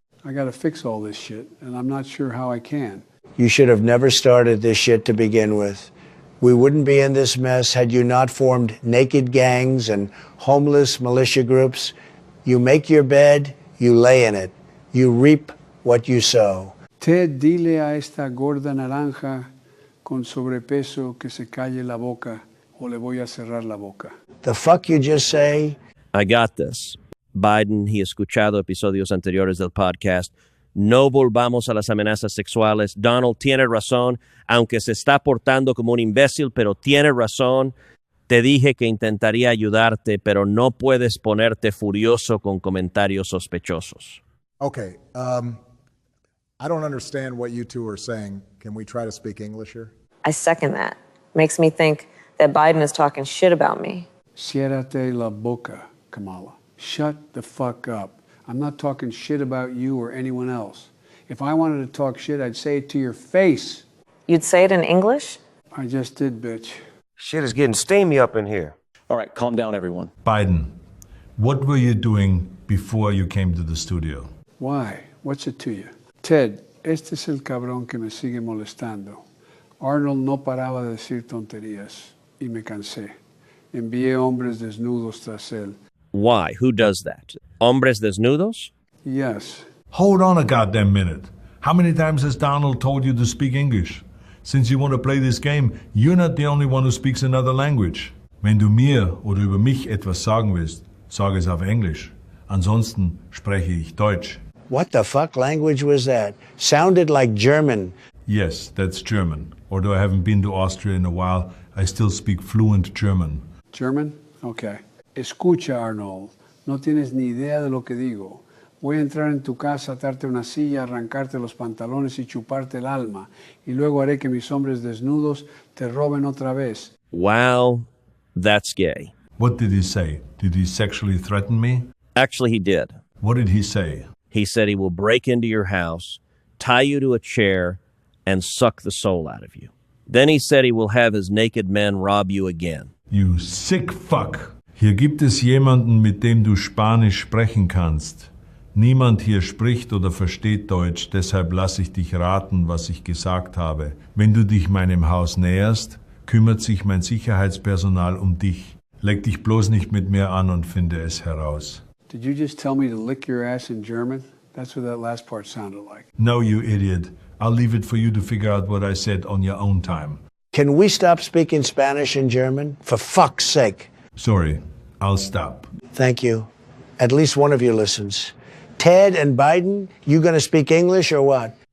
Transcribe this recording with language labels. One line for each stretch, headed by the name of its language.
English: I got to fix all this shit, and I'm not sure how I can. You should have never started this shit to begin with. We wouldn't be in this mess had you not formed naked gangs and homeless militia groups. You make your bed, you lay in it. You reap what you sow.
Spanish: Ted, dile a esta gorda naranja con sobrepeso que se calle la boca o le voy a cerrar la boca.
English: The fuck you just say? I got this.
Spanish: Biden y escuchado episodios anteriores del podcast. No volvamos a las amenazas sexuales. Donald tiene razón, aunque se está portando como un imbécil, pero tiene razón. Te dije que intentaría ayudarte, pero no puedes ponerte furioso con comentarios sospechosos.
English: Okay, I don't understand what you two are saying. Can we try to speak English here? I second that. Makes me think that Biden is talking shit about me.
Spanish: Ciérrate la boca,
English: Kamala. Shut the fuck up. I'm not talking shit about you or anyone else. If I wanted to talk shit, I'd say it to your face. You'd say it in English? I just did, bitch. Shit is getting steamy up in here. All right, calm down, everyone. Biden, what were you doing before you came to the studio? Why? What's it to you?
Spanish: Ted, este es el cabrón que me sigue molestando. Arnold no paraba de decir tonterías y me cansé. Envié hombres desnudos tras él.
English: Why? Who does that?
Spanish: Hombres desnudos?
English: Yes. Hold on a goddamn minute. How many times has Donald told you to speak English? Since you want to play this game, you're not the only one who speaks another language.
German: Wenn du mir oder über mich etwas sagen willst, sag es auf Englisch. Ansonsten spreche ich Deutsch.
English: What the fuck language was that? Sounded like German. Yes, that's German. Although I haven't been to Austria in a while, I still speak fluent German. German? Okay.
Spanish: Escucha,
English: Arnold.
Spanish: No tienes ni idea de lo que digo. Voy a entrar en tu casa, atarte una silla, arrancarte los pantalones y chuparte el alma. Y luego haré que mis hombres desnudos te roben otra vez.
English: Wow, that's gay. What did he say? Did he sexually threaten me? Actually, he did. What did he say? He said he will break into your house, tie you to a chair, and suck the soul out of you. Then he said he will have his naked men rob you again. You sick fuck.
German: Hier gibt es jemanden, mit dem du Spanisch sprechen kannst. Niemand hier spricht oder versteht Deutsch, deshalb lasse ich dich raten, was ich gesagt habe. Wenn du dich meinem Haus näherst, kümmert sich mein Sicherheitspersonal um dich. Leg dich bloß nicht mit mir an und finde es heraus.
English: Did you just tell me to lick your ass in German? That's what that last part sounded like. No, you idiot. I'll leave it for you to figure out what I said on your own time. Can we stop speaking Spanish and German? For fuck's sake. Sorry, I'll stop. Thank you. At least one of you listens. Ted and Biden, you gonna speak English or what?